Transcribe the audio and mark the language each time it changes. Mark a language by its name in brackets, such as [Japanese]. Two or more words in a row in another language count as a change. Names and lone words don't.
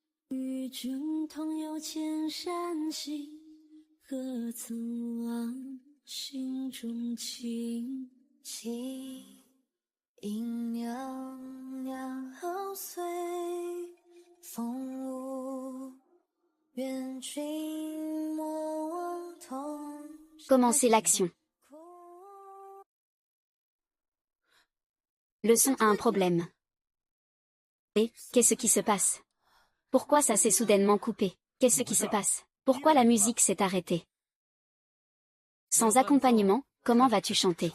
[Chinese] 与君同游千山行，何曾忘心中情。情应袅袅随风舞，愿君莫忘同。 [French] Commencez l'action. Le son a un problème. Et, qu'est-ce qui se passe? Pourquoi ça s'est soudainement coupé? Qu'est-ce qui se passe? Pourquoi la musique s'est arrêtée? Sans accompagnement, comment vas-tu chanter?